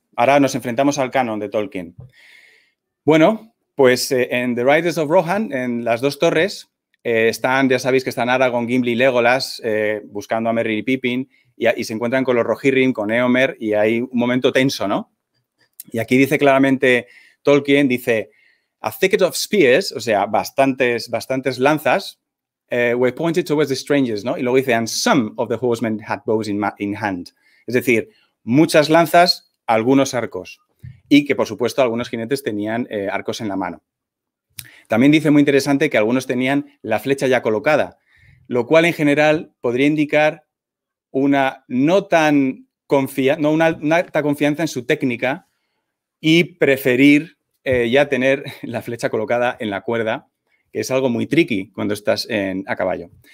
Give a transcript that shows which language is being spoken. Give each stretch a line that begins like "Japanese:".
Spanish: Ahora nos enfrentamos al canon de Tolkien. Bueno, pues en The Riders of Rohan, en las 2 torres, ya sabéis que están Aragorn, Gimli y Legolas buscando a Merry y Pippin y se encuentran con los Rohirrim, con Éomer y hay un momento tenso, ¿no? Y aquí dice claramente Tolkien, dice,
English: a thicket of spears,
Spanish: o sea, bastantes lanzas,
English: were pointed towards the strangers,
Spanish: ¿no? Y luego dice,
English: and some of the horsemen had bows in hand.
Spanish: Es decir, muchas lanzas, algunos arcos. Y que, por supuesto, algunos jinetes tenían arcos en la mano. También dice muy interesante que algunos tenían la flecha ya colocada, lo cual en general podría indicar una alta confianza en su técnica y preferir ya tener la flecha colocada en la cuerda, que es algo muy tricky cuando estás a caballo.